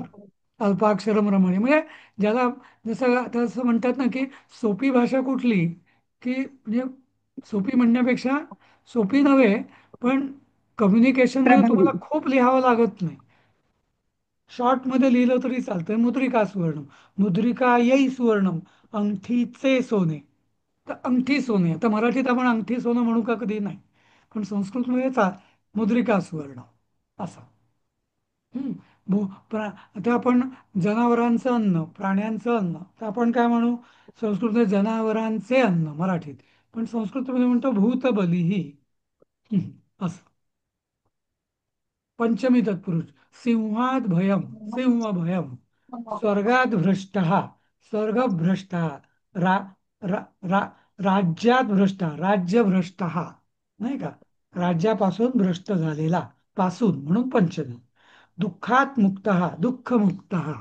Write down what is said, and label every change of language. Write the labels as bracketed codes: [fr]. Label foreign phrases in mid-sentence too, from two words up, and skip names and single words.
[sa] अल्पाक्षरम रमणी [mr] म्हणजे ज्याला, जसं आता असं म्हणतात ना की सोपी भाषा कुठली, की म्हणजे सोपी म्हणण्यापेक्षा, सोपी नव्हे, पण कम्युनिकेशनमध्ये प्रभावी. तुम्हाला खूप लिहावं लागत नाही. शॉर्टमध्ये लिहिलं तरी चालतंय. [sa] मुद्रिका सुवर्णम, मुद्रिका येई सुवर्णम, [mr] अंगठीचे सोने. तर अंगठी सोने, आता मराठीत आपण अंगठी सोनं म्हणू का? कधी नाही. पण संस्कृतमध्ये [sa] मुद्रिका सुवर्ण [mr] असं. हम्म. आता आपण जनावरांचं अन्न, प्राण्यांचं अन्न, तर आपण काय म्हणू? संस्कृतमध्ये जनावरांचे अन्न मराठीत, पण संस्कृतमध्ये म्हणतो भूतबली. असं. [sa] पंचमी तत्पुरुष, सिंहात भयम, सिंह भयम, स्वर्गात भ्रष्ट, स्वर्ग भ्रष्ट, रा, रा, रा, राज्यात भ्रष्ट, राज्य भ्रष्ट, [mr] नाही का? राज्यापासून भ्रष्ट झालेला, पासून म्हणून पंचमी. [sa] दुःखात मुक्त, दुःख मुक्त.